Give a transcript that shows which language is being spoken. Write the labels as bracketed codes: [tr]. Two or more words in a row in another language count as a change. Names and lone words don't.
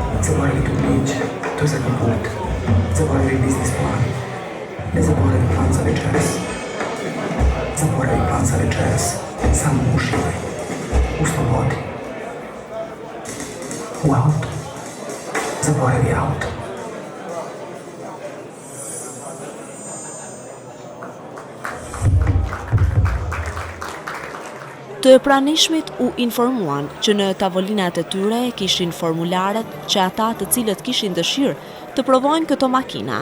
[sr] zaboravili tu priče, to je zadnji put. Zaboravili biznis plan. Ne zaboravi plan za večeras. Zaboravi plan za večeras. Samo uživaj. U slobodi. U autu. Zaboravi auto. [sq] Të pranishmit u informuan që në tavolinat e tyre kishin formularet që ata të cilët kishin dëshirë të provojnë këto makina.